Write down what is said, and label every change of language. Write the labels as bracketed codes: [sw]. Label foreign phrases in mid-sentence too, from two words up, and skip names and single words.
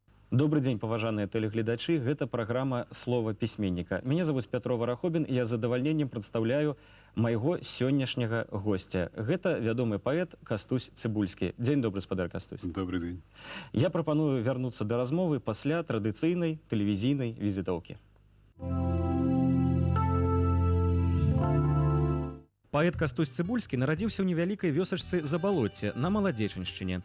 [ru] Добрый день, [be] паважаныя тэлегледачы. Гэта праграма «Слова пісьменніка». [ru] Меня зовут [be] Пятро Варахобин, и я з задавальненнем прадстаўляю майго сённяшняга гостя. Гэта вядомы паэт Кастусь Цыбульскі. Дзень добры, спадар Кастусь. [ru] Добрый день. [be] Я прапаную вярнуцца да размовы пасля традыцыйнай тэлевізійнай візітоўкі. Паэт Кастусь Цыбульскі нарадзіўся ў невялікай вёсачцы Забалоцце на Маладзечаншчыне.